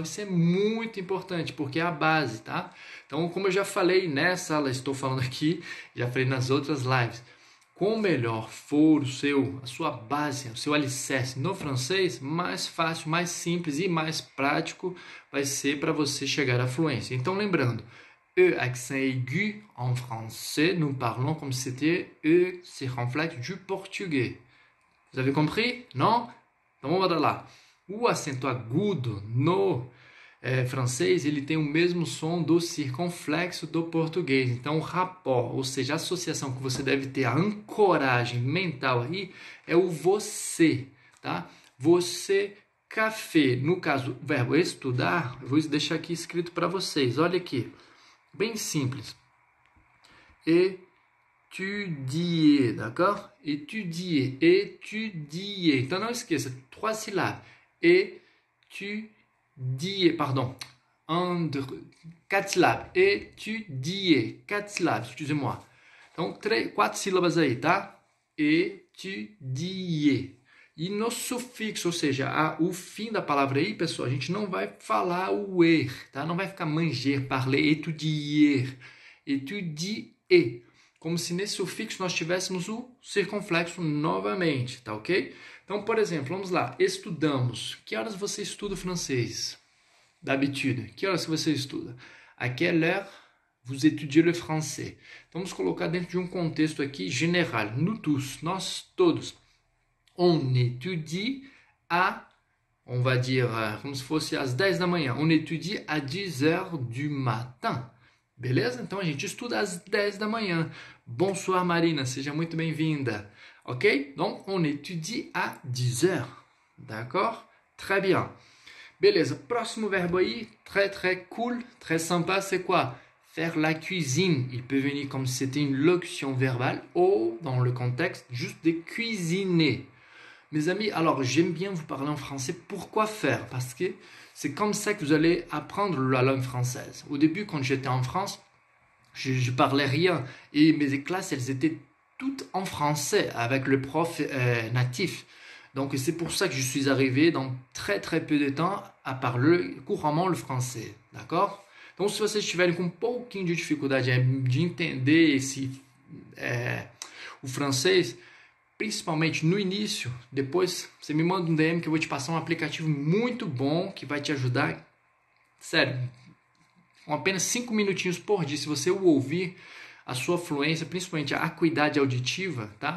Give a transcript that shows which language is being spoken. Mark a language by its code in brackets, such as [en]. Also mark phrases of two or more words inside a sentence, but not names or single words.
[pt] Isso é muito importante, porque é a base, tá? Então, como eu já falei nessa aula, estou falando aqui, já falei nas outras lives, quanto melhor for a sua base, o seu alicerce no francês, mais fácil, mais simples e mais prático vai ser para você chegar à fluência. Então, lembrando, E, [fr] accent aigu, en français, nous parlons comme si c'était E, circonflexe du portugais. Vous avez compris? Non? [pt] Então vamos lá. O acento agudo no francês, ele tem o mesmo som do circunflexo do português. Então o rapport, ou seja, a associação que você deve ter, a ancoragem mental aí, é o você, tá? Você, café. No caso, o verbo estudar, eu vou deixar aqui escrito para vocês. Olha aqui, bem simples. [fr] Étudier, d'accord? Étudier, étudier. [pt] Então não esqueça, 3 syllabes. [fr] Étudier, pardon. 4 syllabes. Étudier, 4 syllabes, excusez-moi. [pt] Então, 4 sílabas aí, tá? Étudier. E no sufixo, ou seja, o fim da palavra aí, pessoal, a gente não vai falar o er, tá? Não vai ficar [fr] manger, parler, étudier. Étudier. [pt] Como se nesse sufixo nós tivéssemos o circunflexo novamente, tá ok? Então, por exemplo, vamos lá, estudamos. Que horas você estuda francês? D'habitude. Que horas você estuda? [fr] À quelle heure vous étudiez le français? [pt] Então, vamos colocar dentro de um contexto aqui general. [fr] Nous tous, [pt] nós todos. [fr] On étudie on va dire, [pt] como se fosse às 10 da manhã. [fr] On étudie à 10 heures du matin. [pt] Beleza? Então a gente estuda às 10 da manhã. Bonsoir Marina, seja muito bem-vinda. [fr] Ok? Donc on étudie à 10 heures. D'accord? Très bien. [pt] Beleza, próximo verbo aí, [fr] très très cool, très sympa, c'est quoi? Faire la cuisine. Il peut venir comme si c'était une locution verbale ou dans le contexte juste de cuisiner. Mes amis, alors j'aime bien vous parler en français. Pourquoi faire? Parce que c'est comme ça que vous allez apprendre la langue française. Au début, quand j'étais en France, je parlais rien. Et mes classes, elles étaient toutes en français avec le prof natif. Donc c'est pour ça que je suis arrivé dans très très peu de temps a parler couramment le français. D'accord? [pt] Então se vocês estiverem com um pouquinho de dificuldade de entender o francês, principalmente no início, depois você me manda um DM que eu vou te passar um aplicativo muito bom que vai te ajudar. Sério, com apenas 5 minutinhos por dia, se você o ouvir, a sua fluência, principalmente a acuidade auditiva, tá?